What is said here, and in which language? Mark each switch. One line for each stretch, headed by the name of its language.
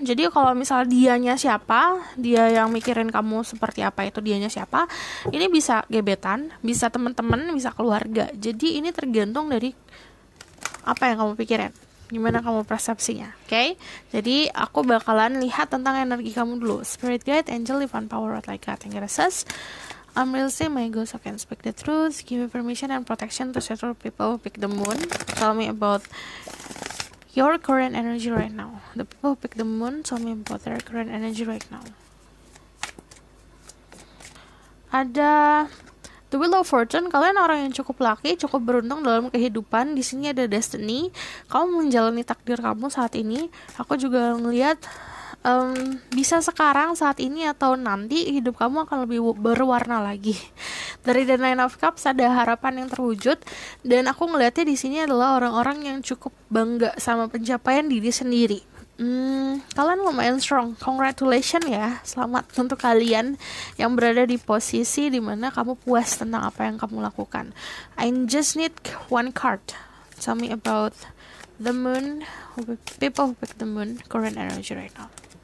Indonesian: Jadi kalau misalnya dianya siapa, dia yang mikirin kamu seperti apa, itu dianya siapa, ini bisa gebetan, bisa teman-teman, bisa keluarga. Jadi ini tergantung dari apa yang kamu pikirin, gimana kamu persepsinya, oke? Jadi aku bakalan lihat tentang energi kamu dulu.
English: Spirit guide, angel, divine power, what like God, and says, I'm real say my ghost who can speak the truth. Give me permission and protection to settle people who pick the moon. Tell me about your current energy right now. The people who pick the moon, tell me about their current energy right now.
Indonesian: Ada The Wheel of Fortune. Kalian orang yang cukup lucky, cukup beruntung dalam kehidupan. Di sini ada destiny. Kamu menjalani takdir kamu saat ini. Aku juga ngelihat bisa sekarang, saat ini, atau nanti hidup kamu akan lebih berwarna lagi. Dari The Nine of Cups ada harapan yang terwujud, dan aku ngelihatnya di sini adalah orang-orang yang cukup bangga sama pencapaian diri sendiri. Kalian lumayan strong. Congratulations ya. Selamat untuk kalian yang berada di posisi dimana kamu puas tentang apa yang kamu lakukan.
English: I just need one card. Tell me about the moon. People who pick the moon. Current energy right now.